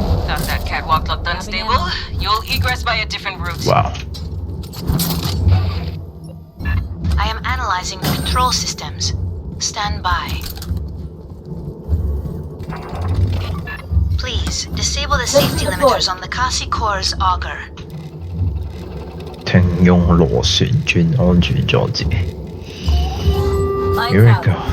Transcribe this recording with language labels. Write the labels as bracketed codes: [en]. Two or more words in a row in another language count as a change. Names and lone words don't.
[en] Thought that catwalk looked unstable. You'll egress by a different route. Wow. I am analyzing the control systems. Stand by. Please, disable the safety limiters on the Kasi Core's auger. [zh] 停用螺旋轉安全裝置。Here [en] Lights we out. go.